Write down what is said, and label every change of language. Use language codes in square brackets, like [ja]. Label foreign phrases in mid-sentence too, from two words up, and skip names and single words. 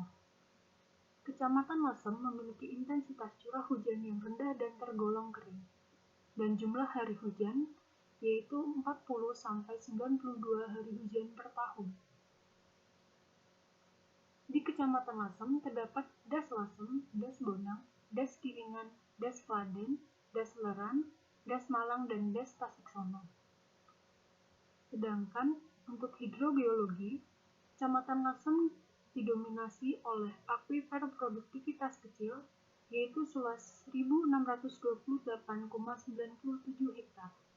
[id] Kecamatan Lasem memiliki intensitas curah hujan yang rendah dan tergolong kering, dan jumlah hari hujan yaitu 40-92 hari hujan per tahun. Di Kecamatan Lasem terdapat Das Lasem, Das Bonang, Das Kiringan, Das Kladen, Das Leran, Das Malang, dan Das Tasiksono. Sedangkan untuk hidrogeologi, Kecamatan Lasem didominasi oleh akuifer produktivitas kecil, yaitu seluas 1.628,97 hektar.